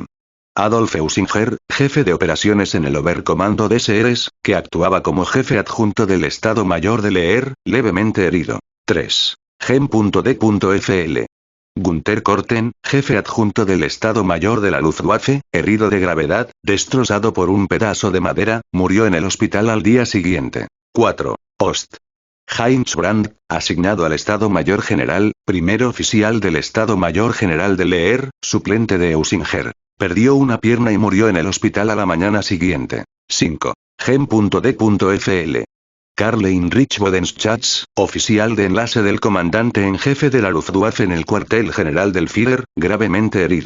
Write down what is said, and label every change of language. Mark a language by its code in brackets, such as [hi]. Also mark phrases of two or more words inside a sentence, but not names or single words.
[es] Adolf Eusinger, jefe de operaciones en el Oberkommando des Heeres, que actuaba como jefe adjunto del Estado Mayor del Heer, levemente herido. 3. Gen.d.fl. Günther Korten, jefe adjunto del Estado Mayor de la Luftwaffe, herido de gravedad, destrozado por un pedazo de madera, murió en el hospital al día siguiente. 4. Ost. Heinz Brandt, asignado al Estado Mayor General, primer oficial del Estado Mayor General del Heer, suplente de Eusinger. Perdió una pierna y murió en el hospital a la mañana siguiente. 5. Gen.d.fl. Karl Heinrich Bodenschatz, oficial de enlace del comandante en jefe de la Luftwaffe en el cuartel general del Führer, gravemente herido.